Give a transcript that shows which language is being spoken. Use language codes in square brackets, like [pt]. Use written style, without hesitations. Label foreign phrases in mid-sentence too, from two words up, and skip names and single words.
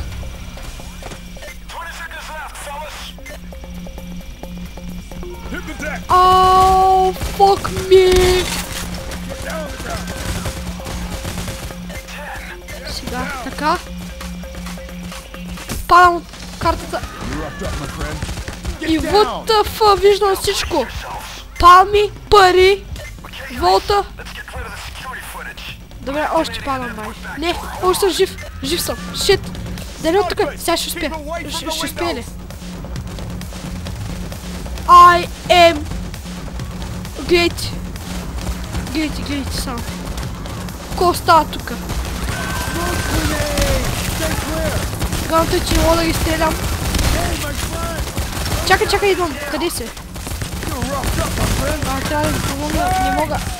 [bg] Ооо, [en] fuck me. [bg] Сега, така. Падам от картата. И [en] what the fuck, [bg] виждам всичко. Палми, пари, волта. Добре, още падам, бай. Не, още съм жив. Жив съм. Шит. Дали от тук? Сега ще успея. Ще успея ли? [en] I am great. Great, [bg] само. Ко става тук? Галто, че не мога да ги стрелям. Чакай, идвам. Къде си? Трябва да ви помогна. Не мога.